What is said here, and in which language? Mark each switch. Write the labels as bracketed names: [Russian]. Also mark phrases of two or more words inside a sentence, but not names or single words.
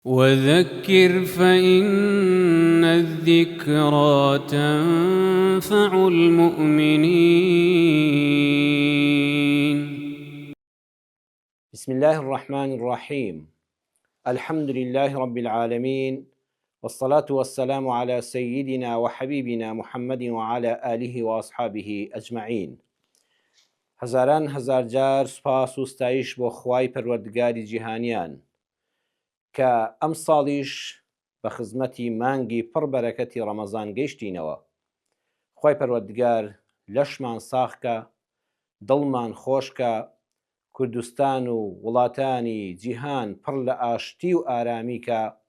[Arabic] وذكر فإن الذكرى تنفع المؤمنين. بسم الله الرحمن الرحيم. الحمد لله رب العالمين، والصلاة والسلام على سيدنا وحبيبنا محمد وعلى آله وأصحابه أجمعين. [Central Kurdish] هزاران هزار جار سپاس و ستایش بۆ خوای پەروەردگاری جیهانیان کە ئەم ساڵیش بە خزمەتی مانگی پڕ بەرەکەتی ڕەمەزان گەیشتینەوە. خوای پەروەردگار لەشمان ساغکە، دڵمان خۆشکە، کوردستان و وڵاتانی جیهان پڕ لە ئاشتی و ئارامیکە،